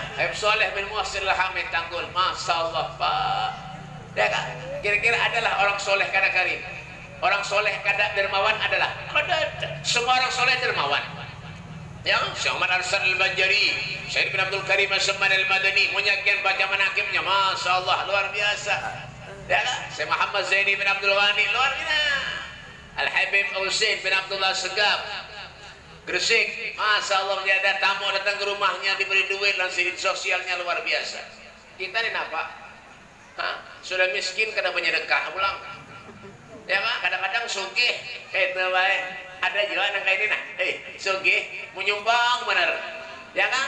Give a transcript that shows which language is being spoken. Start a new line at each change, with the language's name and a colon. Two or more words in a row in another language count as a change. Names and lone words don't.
Indonesian: Habib Saleh bin Muhsin Al-Hamid Tanggul.
Arabic: Masya Allah
Indonesian: Pak. Ya kan?
Banjar: Kira-kira adalah orang soleh kada karim. Orang soleh kada dermawan adalah.
Indonesian: Semua orang soleh dermawan. Ya, Syekh Ahmad Arsan Al-Banjari, Syekh bin Abdul Karim As-Samman Al-Madani menyajikan baca manaqibnya,
Arabic: Masya Allah
Indonesian: luar biasa. Ya, Syekh Muhammad Zaini bin Abdul Ghani luar biasa. Al-Habib Usaid bin Abdullah Segaf Gresik,
Arabic: Masya Allah,
Indonesian: dia ada tamu datang ke rumahnya diberi duit dan sidin sosialnya luar biasa. Kita ini apa?
Banjar: Sudah miskin kada menyedekah pulang.
Indonesian: Ya kan? Kadang-kadang sugih itu baik. Ada juga anak kayak ini nah, sugih menyumbang benar, ya kan?